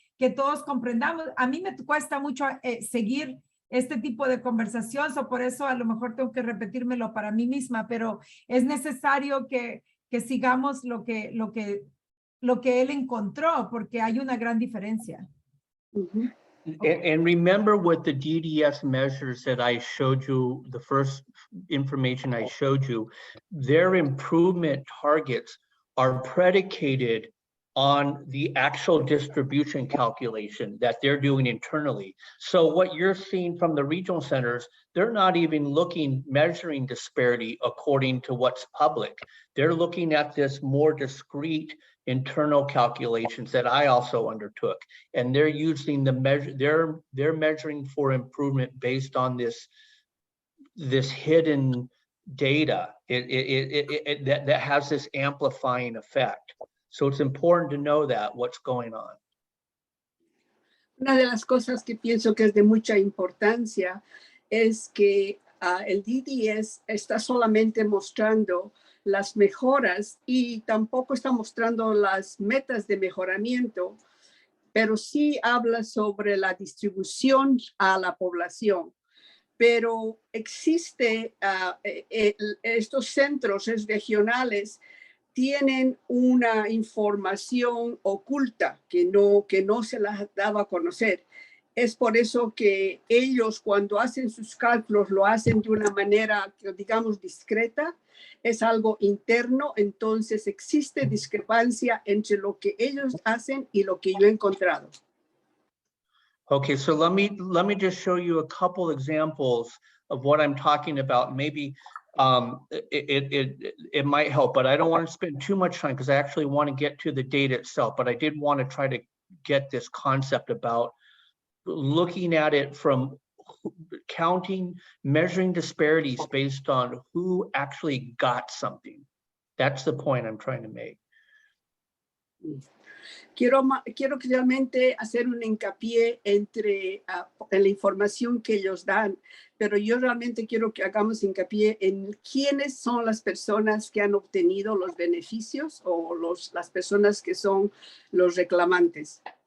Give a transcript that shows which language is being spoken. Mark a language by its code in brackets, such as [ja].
[es] que todos comprendamos. A mí me cuesta mucho seguir este tipo de conversación, por eso a lo mejor tengo que repetírmelo para mí misma, pero es necesario que sigamos lo que él encontró, porque hay una gran diferencia. Ujú. [en] And remember what the DDS measures that I showed you, the first information I showed you, their improvement targets are predicated on the actual distribution calculation that they're doing internally. So what you're seeing from the regional centers, they're not even measuring disparity according to what's public. They're looking at this more discrete internal calculations that I also undertook. And they're using the measure, they're measuring for improvement based on this hidden data that has this amplifying effect. So it's important to know that what's going on. [es] Una de las cosas que pienso que es de mucha importancia es que el DDS está solamente mostrando las mejoras y tampoco está mostrando las metas de mejoramiento, pero sí habla sobre la distribución a la población. Pero existe, estos centros regionales tienen una información oculta que no se las daba a conocer. Es por eso que ellos cuando hacen sus cálculos lo hacen de una manera, digamos, discreta. Es algo interno, entonces existe discrepancia entre lo que ellos hacen y lo que yo he encontrado. [en] Okay, so let me just show you a couple examples of what I'm talking about. Maybe it might help, but I don't want to spend too much time because I actually want to get to the data itself. But I did want to try to get this concept about looking at it from counting, measuring disparities based on who actually got something. That's the point I'm trying to make. [es] Quiero realmente hacer un hincapié entre en la información que ellos dan, pero yo realmente quiero que hagamos hincapié en quiénes son las personas que han obtenido los beneficios o las personas que son los reclamantes.